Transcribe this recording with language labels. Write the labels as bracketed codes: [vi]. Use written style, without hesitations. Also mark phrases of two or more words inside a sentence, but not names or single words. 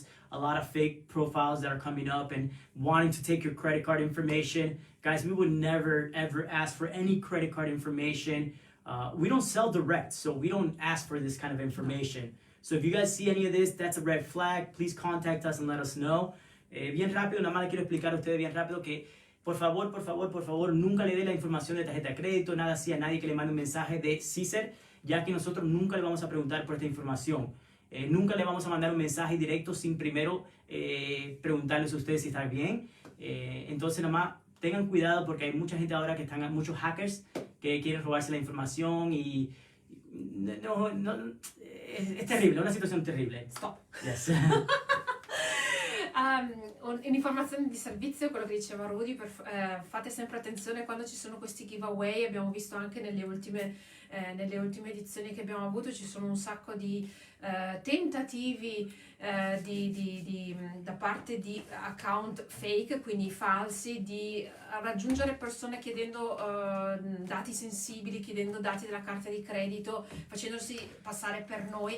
[en] A lot of fake profiles that are coming up and wanting to take your credit card information. Guys, we would never, ever ask for any credit card information. We don't sell direct, so we don't ask for this kind of information. So if you guys see any of this, that's a red flag. Please contact us and let us know. [es] Bien rápido, nada más le quiero explicar a ustedes bien rápido que por favor, nunca le dé la información de tarjeta de crédito, nada así a nadie que le mande un mensaje de Siser, ya que nosotros nunca le vamos a preguntar por esta información. Nunca le vamos a mandar un mensaje directo sin primero preguntarles a ustedes si está bien. Entonces, nada más tengan cuidado porque hay mucha gente ahora que están, muchos hackers que quieren robarse la información y es terrible, una situación terrible. [en] Stop. Yes. [it] Un'informazione di servizio, quello che diceva Rudy, fate sempre attenzione quando ci sono questi giveaway. Abbiamo visto anche nelle ultime edizioni che abbiamo avuto, ci sono un sacco di tentativi da parte di [en] account fake, [it] quindi falsi, di raggiungere persone chiedendo dati sensibili, chiedendo dati della carta di credito, facendosi passare per noi.